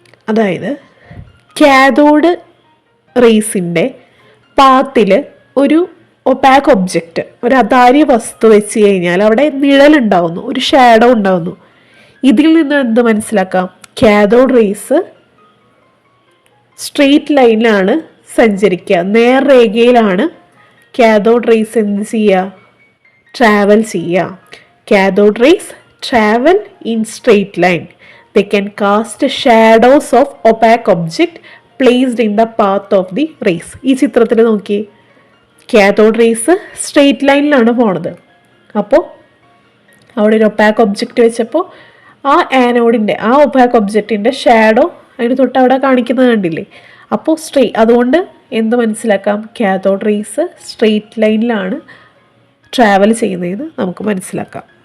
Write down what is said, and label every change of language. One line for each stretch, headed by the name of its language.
Malayalam: അതായത് കാഥോഡ് റേസിൻ്റെ പാത്തിൽ ഒരു ഒപാക് ഒബ്ജക്റ്റ്, ഒരു അതാര്യ വസ്തു വെച്ച് കഴിഞ്ഞാൽ അവിടെ നിഴലുണ്ടാവുന്നു, ഒരു ഷാഡോ ഉണ്ടാവുന്നു. ഇതിൽ നിന്ന് എന്ത് മനസ്സിലാക്കാം, കാഥോഡ് റേസ് സ്ട്രെയിറ്റ് ലൈനിലാണ് സഞ്ചരിക്കുക, നേർരേഖയിലാണ് കാഥോഡ് റേസ് എന്ത് ചെയ്യുക, ട്രാവൽ ചെയ്യുക.
English: Cathode rays travel in straight line. They can cast shadows of opaque object placed in the path of the rays.
Malayalam: ഈ ചിത്രത്തിൽ നോക്കി, കാഥോഡ് റേസ് സ്ട്രെയിറ്റ് ലൈനിലാണ് പോണത്. അപ്പോൾ അവിടെ ഒരു ഒപ്പാക്ക് ഒബ്ജക്റ്റ് വെച്ചപ്പോൾ ആ ആനോഡിൻ്റെ, ആ ഒപ്പാക്ക് ഒബ്ജക്റ്റിൻ്റെ ഷാഡോ അതിന് തൊട്ട് അവിടെ കാണിക്കുന്നത് കണ്ടില്ലേ. അപ്പോൾ അതുകൊണ്ട് എന്ത് മനസ്സിലാക്കാം, കാഥോഡ് റേസ് സ്ട്രെയിറ്റ് ലൈനിലാണ് ട്രാവൽ ചെയ്യുന്നതെന്ന് നമുക്ക് മനസ്സിലാക്കാം.